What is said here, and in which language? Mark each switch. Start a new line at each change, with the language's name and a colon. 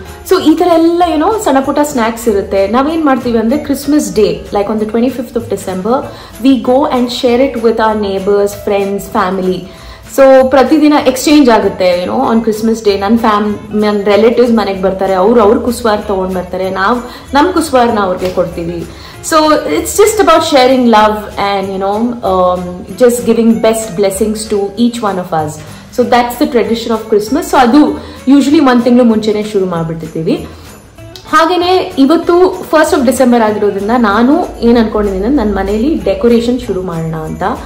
Kannada: So ಈ ತರ ಎಲ್ಲ ಸಣ್ಣ ಪುಟ್ಟ ಸ್ನ್ಯಾಕ್ಸ್ ಇರುತ್ತೆ. ನಾವೇನ್ ಮಾಡ್ತೀವಿ ಅಂದ್ರೆ
English: Christmas day, like on the 25th of December, we go and share it with our neighbours, friends, family.
Kannada: So ಪ್ರತಿದಿನ ಎಕ್ಸ್ಚೇಂಜ್ ಆಗುತ್ತೆ
English: On Christmas day.
Kannada: ನನ್ನ ರಿಲೇಟಿವ್ಸ್ ಮನೆಗೆ ಬರ್ತಾರೆ, ಅವ್ರ ಕುಸ್ವಾರ್ ತಗೊಂಡ್ ಬರ್ತಾರೆ, ನಮ್ಮ ಕುಸ್ವಾರ್ನ ಅವ್ರಿಗೆ ಕೊಡ್ತೀವಿ.
English: So it's just about sharing love and just giving best blessings to each one of us. So that's the tradition of Christmas.
Kannada: So adu usually 1 ತಿಂಗಳು ಮುಂಚೆನೆ ಶುರು ಮಾಡ್ಬಿಡ್ತೀವಿ. ಹಾಗೇನೆ ಇವತ್ತು 1st of December ಆಗಿರೋದ್ರಿಂದ ನಾನು ಏನ್ ಅನ್ಕೊಂಡಿದ್ದೀನಿ, ನನ್ನ ಮನೆಯಲ್ಲಿ ಡೆಕೋರೇಷನ್ ಶುರು ಮಾಡೋಣ ಅಂತ.